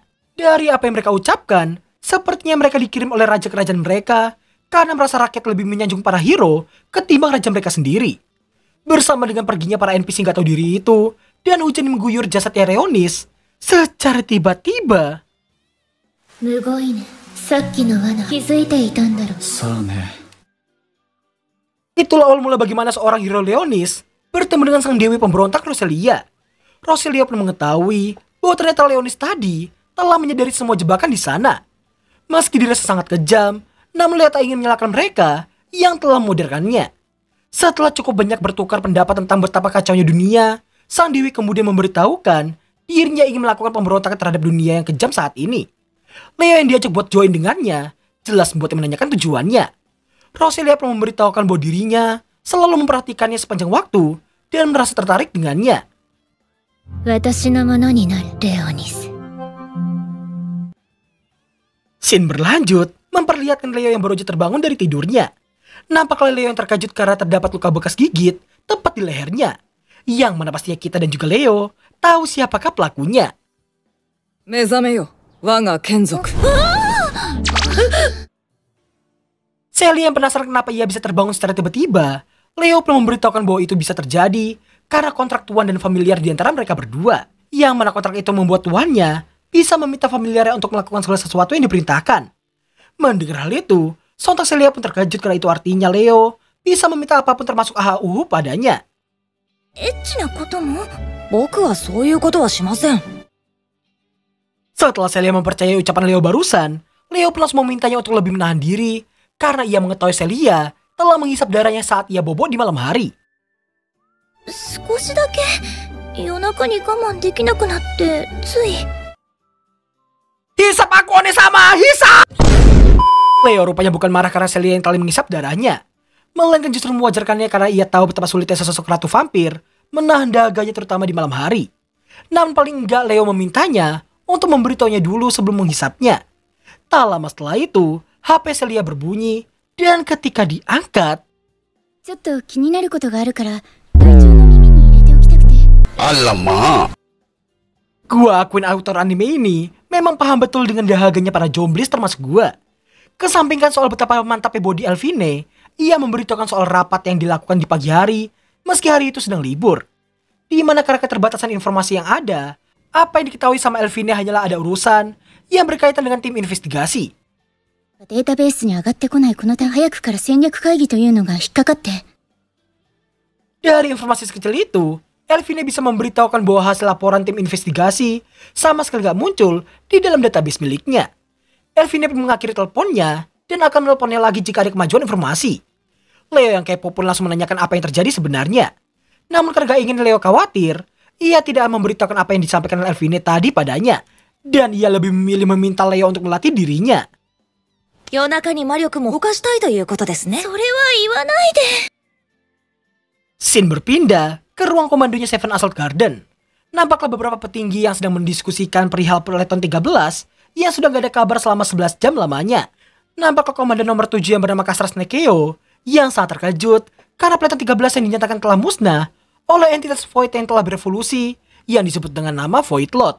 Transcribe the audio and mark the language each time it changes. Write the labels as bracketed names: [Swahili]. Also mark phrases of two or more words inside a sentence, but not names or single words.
[Indonesian] Dari apa yang mereka ucapkan, sepertinya mereka dikirim oleh raja kerajaan mereka karena merasa rakyat lebih menyanjung para hero ketimbang raja mereka sendiri. Bersama dengan perginya para NPC gak tahu diri itu dan hujan yang mengguyur jasadnya Leonis, secara tiba-tiba [Japanese] むごいね。さっきの罠気づいていたんだろ。 [Indonesian] itulah awal mula bagaimana seorang hero Leonis bertemu dengan sang dewi pemberontak Roselia. Roselia pun mengetahui bahwa ternyata Leonis tadi telah menyadari semua jebakan di sana. Meski dirasa sangat kejam, namun Leo tak ingin menyalahkan mereka yang telah memodernkannya. Setelah cukup banyak bertukar pendapat tentang betapa kacaunya dunia, sang dewi kemudian memberitahukan dirinya ingin melakukan pemberontakan terhadap dunia yang kejam saat ini. Leo yang diajak buat join dengannya jelas membuatnya menanyakan tujuannya. Roselia pun memberitahukan bahwa dirinya selalu memperhatikannya sepanjang waktu dan merasa tertarik dengannya. [Japanese] 私のものになるレオニス。 [Indonesian] Scene berlanjut memperlihatkan Leo yang baru aja terbangun dari tidurnya. Nampaklah Leo yang terkejut karena terdapat luka bekas gigit tepat di lehernya. Yang mana pastinya kita dan juga Leo tahu siapakah pelakunya. [Japanese] 目覚めよ、我が眷属。 [Indonesian] Sally yang penasaran kenapa ia bisa terbangun secara tiba-tiba, Leo pun memberitahukan bahwa itu bisa terjadi karena kontrak tuan dan familiar di antara mereka berdua. Yang mana kontrak itu membuat tuannya bisa meminta familiarnya untuk melakukan segala sesuatu yang diperintahkan. Mendengar hal itu, sontak Celia pun terkejut karena itu artinya Leo bisa meminta apapun termasuk AHUHU padanya. [Japanese] エッチなことも？僕はそういうことはしません。 [Indonesian] Setelah Celia mempercayai ucapan Leo barusan, Leo pun langsung memintanya untuk lebih menahan diri karena ia mengetahui Celia telah menghisap darahnya saat ia bobo di malam hari. [Japanese] 少しだけ夜中に我慢できなくなってつい。 [Indonesian] Hisap aku Onesama, hisap! Leo rupanya bukan marah karena Celia yang telah menghisap darahnya, melainkan justru mewajarkannya karena ia tahu betapa sulitnya sesosok ratu vampir menahan daganya terutama di malam hari. Namun paling enggak Leo memintanya untuk memberitahunya dulu sebelum menghisapnya. Tak lama setelah itu, HP Celia berbunyi dan ketika diangkat, [Japanese] ちょっと気になることがあるから隊長の耳に入れておきたくて。 [Indonesian] gua akuin autor anime ini memang paham betul dengan dahaganya para jomblis termasuk gua. Kesampingkan soal betapa mantapnya body Elfine, ia memberitahukan soal rapat yang dilakukan di pagi hari meski hari itu sedang libur. Di mana karena keterbatasan informasi yang ada, apa yang diketahui sama Elfine hanyalah ada urusan yang berkaitan dengan tim investigasi. [Japanese] データベースに上がってこないこの点早くから戦略会議というのが引っかかって。 [Indonesian] Dari informasi sekecil itu, Elfine bisa memberitahukan bahwa hasil laporan tim investigasi sama sekali gak muncul di dalam database miliknya. Elfine pun mengakhiri teleponnya dan akan menelponnya lagi jika ada kemajuan informasi. Leo yang kepo pun langsung menanyakan apa yang terjadi sebenarnya. Namun karena gak ingin Leo khawatir, ia tidak memberitahukan apa yang disampaikan Elfine tadi padanya. Dan ia lebih memilih meminta Leo untuk melatih dirinya. [Japanese] 夜中に魔力も動かしたいということですね。それは言わないで。 [Indonesian] Scene berpindah ke ruang komandonya Seven Assault Garden. Nampaklah beberapa petinggi yang sedang mendiskusikan perihal Peleton 13 yang sudah gak ada kabar selama 11 jam lamanya. Nampaklah komandan nomor 7 yang bernama Kastras Nekeo yang sangat terkejut karena Peleton 13 yang dinyatakan telah musnah oleh entitas Void yang telah berevolusi yang disebut dengan nama Void Lord.